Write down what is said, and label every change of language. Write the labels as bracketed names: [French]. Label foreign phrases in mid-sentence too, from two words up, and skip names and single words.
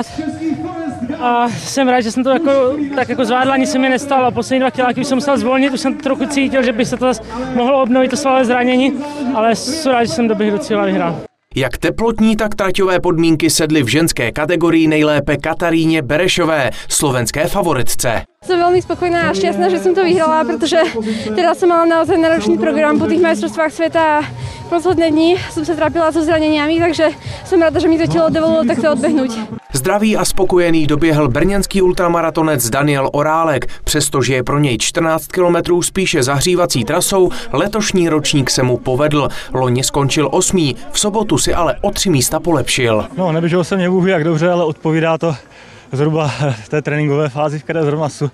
[Czech] A jsem rád, že jsem to tak zvládl, ani se mi nestalo. Poslední 2 kiláky už jsem musel zvolnit, už jsem trochu cítil, že by se to zase mohlo obnovit, to svalové zranění, ale jsem rád, že jsem doběhl do cíle a vyhrál. Jak teplotní, tak traťové podmínky sedly v ženské kategorii nejlépe Kataríně Berešové, slovenské favoritce. [Slovak] Som veľmi spokojná a šťastná, že som to vyhrala, pretože teraz som mala naozaj náročný program po tých majstrovstvách sveta a posledné dni som sa trápila so zraneniami, takže som rada, že mi to telo dovolilo takto odbehnúť. [Czech] Z Zdravý a spokojený doběhl brněnský ultramaratonec Daniel Orálek. Přestože je pro něj 14 kilometrů spíše zahřívací trasou, letošní ročník se mu povedl. Loni skončil 8. V sobotu si ale o 3 místa polepšil. No, neběžel jsem nebůh jak dobře, ale odpovídá to zhruba v té tréninkové fázi, v které zrovna jsou.